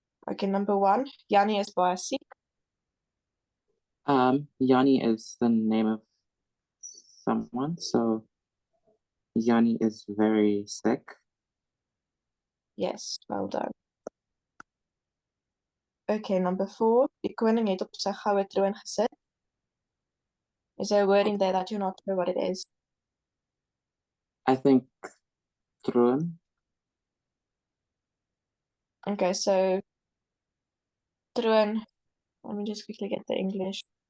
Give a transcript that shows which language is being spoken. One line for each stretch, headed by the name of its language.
English: Okay, number 1,
Afrikaans: Yanni is baie siek.
English: Yanni is the name of someone, so Yanni is very sick. Yes, well done. Okay, number 4,
Afrikaans: die koning het op sy goue troon gesit.
English: Is there a word in there that you're not sure what it is? I think troon. Okay, so troon, let me just quickly get the English.